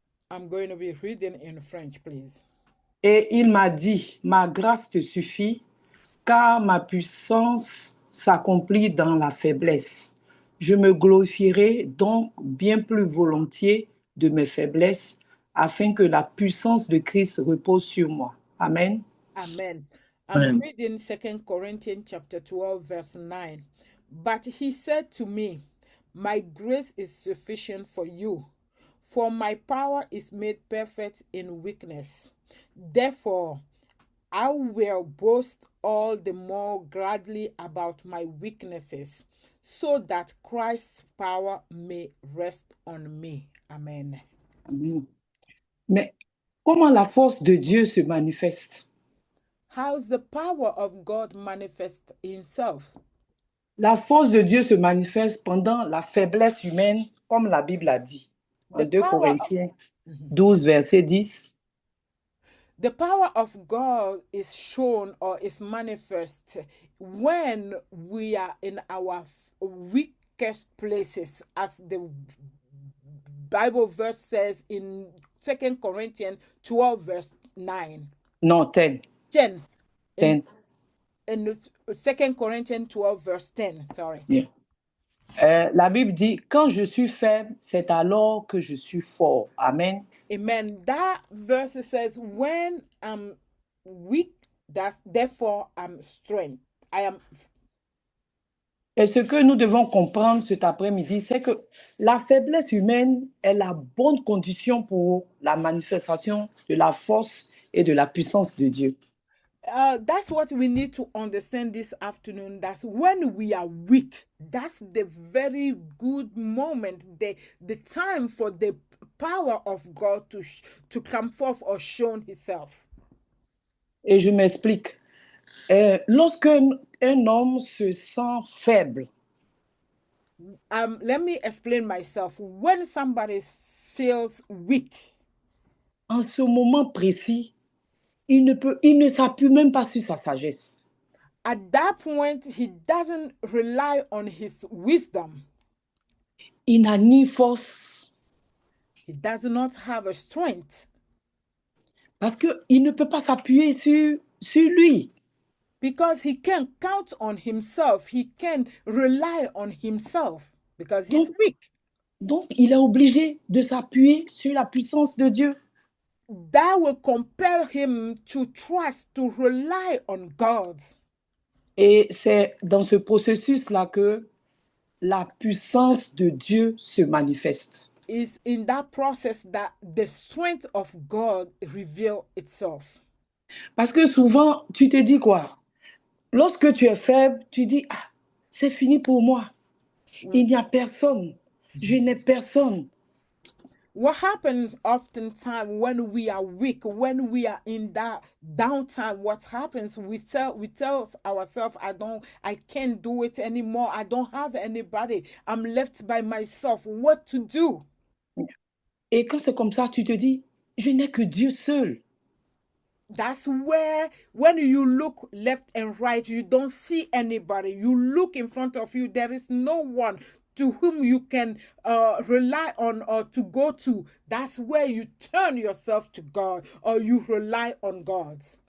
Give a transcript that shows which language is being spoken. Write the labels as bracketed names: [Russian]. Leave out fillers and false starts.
[English] I'm going to be reading in French, please. [French] Et il m'a dit, ma grâce te suffit, car ma puissance s'accomplit dans la faiblesse. Je me glorifierai donc bien plus volontiers de mes faiblesses, afin que la puissance de Christ repose sur moi. Amen. [English] Amen. I'm reading 2 Corinthians chapter 12, verse 9. But he said to me, my grace is sufficient for you, for my power is made perfect in weakness. Therefore, I will boast all the more gladly about my weaknesses, so that Christ's power may rest on me. Amen. [French] Amen. Mais comment la force de Dieu se manifeste? [English] How's the power of God manifest himself? [French] La force de Dieu se manifeste pendant la faiblesse humaine, comme la Bible a dit. En 2 Corinthiens 12, verset 10. [English] The power of God is shown or is manifest when we are in our weakest places, as the Bible verse says in 2 Corinthians 12, verse 9. [French] Non, 10. 10. 10. [English] In 2 Corinthians 12, verse 10. Sorry. Yeah. [French] La Bible dit, quand je suis faible, c'est alors que je suis fort. Amen. Amen. [English] That verse says, when I'm weak, therefore I'm strength. I am. [French] Et ce que nous devons comprendre cet après-midi, c'est que la faiblesse humaine est la bonne condition pour la manifestation de la force et de la puissance de Dieu. [English] That's what we need to understand this afternoon. That's when we are weak. That's the very good moment, the time for the power of God to come forth or show Himself. [French] Et je m'explique. Lorsque un homme se sent faible, [English] let me explain myself. When somebody feels weak, [French] en ce moment précis, il ne s'appuie même pas sur sa sagesse. [English] At that point, he doesn't rely on his wisdom. [French] Il n'a ni force. [English] He does not have a strength. [French] Parce qu'il ne peut pas s'appuyer sur lui. [English] Because he can't count on himself. He can rely on himself because he's weak. [French] Donc, il est obligé de s'appuyer sur la puissance de Dieu. [English] That will compel him to trust, to rely on God. [French] Et c'est dans ce processus-là que la puissance de Dieu se manifeste. [English] It's in that process that the strength of God reveals itself. [French] Parce que souvent, tu te dis quoi? Lorsque tu es faible, tu dis, ah, c'est fini pour moi. Il n'y a personne. Je n'ai personne. [English] What happens oftentimes when we are weak, when we are in that downtime, what happens? We tell ourselves, I can't do it anymore. I don't have anybody. I'm left by myself. What to do? [French] Et quand c'est comme ça, tu te dis, je n'ai que Dieu seul. [English] That's where, when you look left and right, you don't see anybody. You look in front of you, there is no one to whom you can rely on or to go to. That's where you turn yourself to God or you rely on God.